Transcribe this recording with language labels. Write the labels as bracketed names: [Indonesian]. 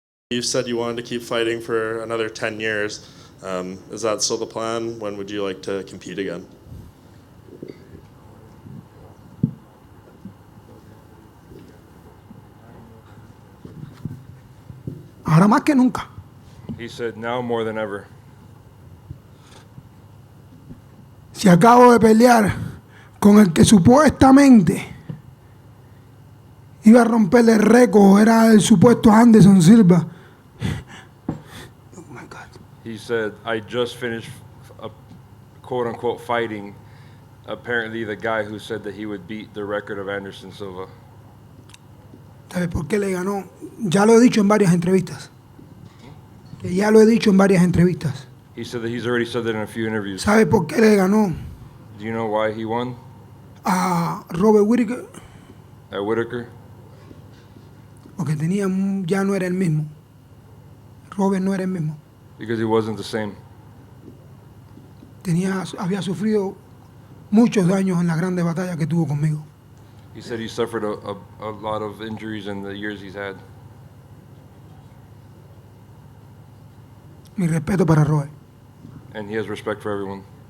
[English] You said you wanted to keep fighting for another 10 years. Is that still the plan? When would you like to compete again? [Spanish] Ahora más que nunca. [English] He said, now more than ever. [Spanish] Si acabo de pelear con el que supuestamente iba a romper el récord, era el supuesto Anderson Silva. [English] He said, I just finished a quote-unquote fighting apparently the guy who said that he would beat the record of Anderson Silva. [Spanish] ¿Sabes por qué le ganó? Ya lo he dicho en varias entrevistas. Que ya lo he dicho en varias entrevistas. [English] He said that he's already said that in a few interviews. [Spanish] ¿Sabes por qué le ganó [English] Do you know why he won [Spanish] a Robert Whittaker? [English] at Whitaker? [Spanish] Porque ya no era el mismo. Robert no era el mismo. [English] Because he wasn't the same. [Spanish] Había sufrido muchos daños en las grandes batallas que tuvo conmigo. [English] He said he suffered a lot of injuries in the years he's had. [Spanish] Mi respeto para Robert. [English] And he has respect for everyone.